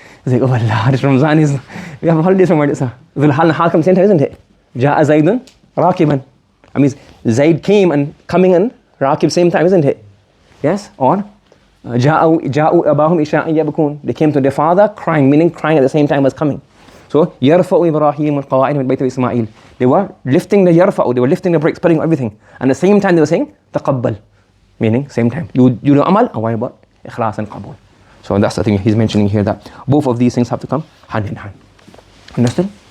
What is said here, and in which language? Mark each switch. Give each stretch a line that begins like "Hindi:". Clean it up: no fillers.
English: It's like, oh Allah, this Ramzan is, we have holidays from where it's dhul hal and hal come same time, isn't it?
Arabic: جَاءَ زَيْدٌ رَاكِبًا.
English: I mean, Zayd came and coming in, Rakib same time, isn't it? Yes? Or,
Arabic: جَاءُوا أَبَاهُمْ إِشَاءً يَبْكُونَ.
English: They came to their father crying, meaning crying at the same time as coming. So,
Arabic: يَرْفَعُ إِبْرَاهِيمُ الْقَوَاعِدَ مِنْ بَيْتِ Ismail.
English: They were lifting the yarfa'u, they were lifting the bricks, putting everything. And at the same time they were saying, taqabbal. Meaning, same time. You do amal, and why about ikhlas and qabul. So that's the thing he's mentioning here, that both of these things have to come hand in hand. Understood?